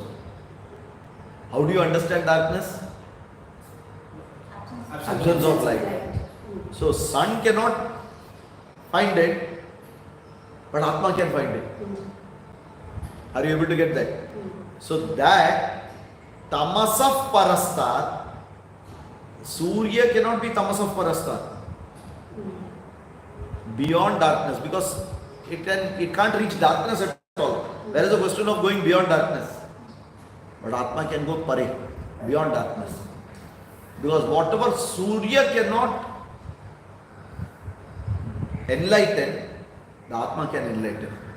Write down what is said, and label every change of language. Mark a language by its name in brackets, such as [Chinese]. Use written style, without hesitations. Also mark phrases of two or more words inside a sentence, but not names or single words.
[English] How do you understand darkness? Absence of light. So sun cannot find it, but Atma can find it. Are you able to get that? So that [Sanskrit] tamasaf parastat, [English] Surya cannot be [Sanskrit] tamasaf parastat, [English] beyond darkness, because it can't reach darkness at all. There is a question of going beyond darkness. But Atma can go pare, beyond darkness. Because whatever Surya cannot enlighten, the Atma can enlighten.